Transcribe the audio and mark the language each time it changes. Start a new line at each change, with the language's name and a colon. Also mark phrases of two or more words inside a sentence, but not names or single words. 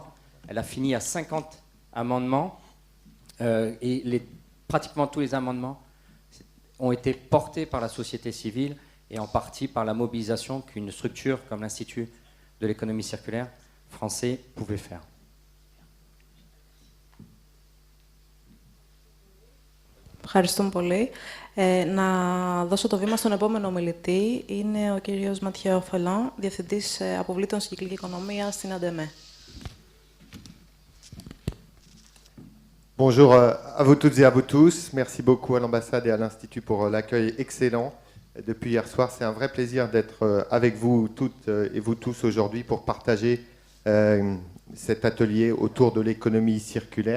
French: Elle a fini à 50 amendements et pratiquement tous les amendements ont été portés par la société civile et en partie par la mobilisation qu'une structure comme l'Institut de l'économie circulaire français pouvait faire.
Greek: Ευχαριστούμε πολύ. Να δώσω το βήμα στον επόμενο ομιλητή. Είναι ο κύριος Ματιέο Φελάν, Διευθυντής Αποβλήτων στην Κυκλική Οικονομία στην ΑΝΤΕΜΕ.
French: Bonjour à vous toutes et à vous tous. Merci beaucoup à l'ambassade et à l'Institut pour l'accueil excellent. Depuis hier soir, c'est un vrai plaisir d'être avec vous toutes et vous tous aujourd'hui pour partager cet atelier autour de l'économie circulaire.